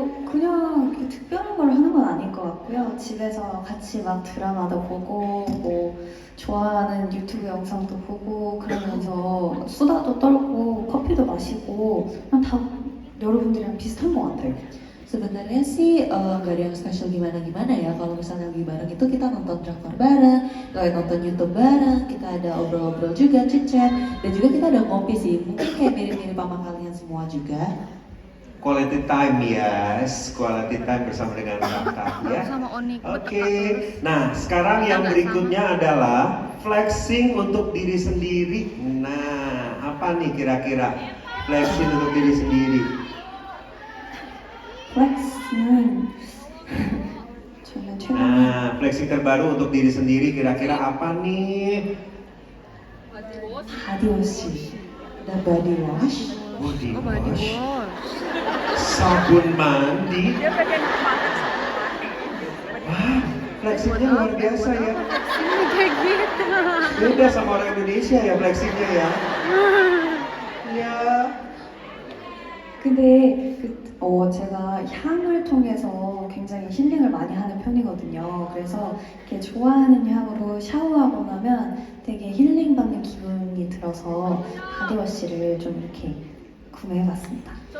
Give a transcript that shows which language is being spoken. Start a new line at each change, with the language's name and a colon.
Korean: 그냥 이렇게 특별한 걸 하는 건 아닐 것 같고요. 집에서 같이 막 드라마도 보고, 뭐 좋아하는 유튜브 영상도 보고, 그러면서 수다도 떨고 커피도 마시고, 그냥 다 여러분들이랑 비슷한 것 같아요.
Indonesian: Sebenarnya sih nggak ada yang spesial gimana ya. Kalau misalnya lagi bareng itu kita nonton drakor bareng, nonton YouTube bareng, kita ada obrol-obrol juga, chit-chat, dan juga kita ada ngopi sih. Mungkin kayak mirip-mirip sama kalian semua juga.
English: Quality time, yes, quality time
Indonesian: bersama dengan kakak ya. Sama Oni. Oke, nah sekarang yang berikutnya adalah flexing untuk diri sendiri. Nah, apa nih kira-kira flexing untuk diri sendiri?
Korean: 플렉스는 저는 최근에
Indonesian: Nah, flexing terbaru untuk diri sendiri kira-kira apa nih?
Korean: 바디워시.
Indonesian: Ada body wash.
English: Body Oh, body wash, wash.
Indonesian: sabun mandi. Dia pengen banget sama mandi. Wah, flexingnya luar biasa ya. Ini kayak gitu. Beda sama orang Indonesia ya flexingnya ya. Ya.
Korean: 근데 제가 향을 통해서 굉장히 힐링을 많이 하는 편이거든요. 그래서 이렇게 좋아하는 향으로 샤워하고 나면 되게 힐링 받는 기분이 들어서 바디워시를 좀 이렇게 구매해봤습니다.